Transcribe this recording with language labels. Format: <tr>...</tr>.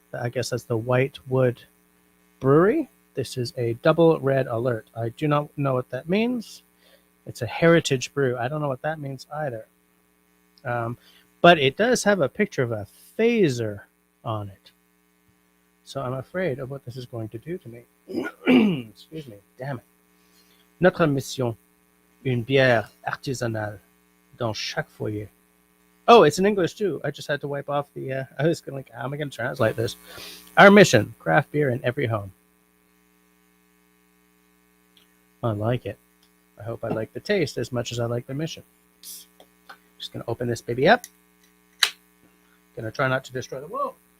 <en>I guess that's the White Wood Brewery. This is a double red alert. I do not know what that means. It's a heritage brew. I don't know what that means either. But it does have a picture of a phaser on it. So I'm afraid of what this is going to do to me. Excuse me. Damn it.</en> <fr>Notre mission, une bière artisanale dans chaque foyer.</fr> <en>Oh, it's in English too. I just had to wipe off the. I was going to how am I going to translate this? Our mission: craft beer in every home. I like it. I hope I like the taste as much as I like the mission. Just going to open this baby up. Going to try not to destroy the wall.</en>